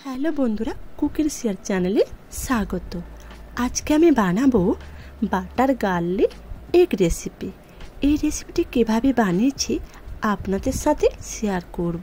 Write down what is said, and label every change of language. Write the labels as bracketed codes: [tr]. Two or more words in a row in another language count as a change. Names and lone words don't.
[bn] হেলো বন্ধুরা কুকিং শেয়ার চ্যানেলে স্বাগত। আজ কে আমি বানাবো [en] butter garlic egg recipe. [bn] এই রেসিপিটি কিভাবে বানিয়েছি আপনাদের সাথে শেয়ার করব।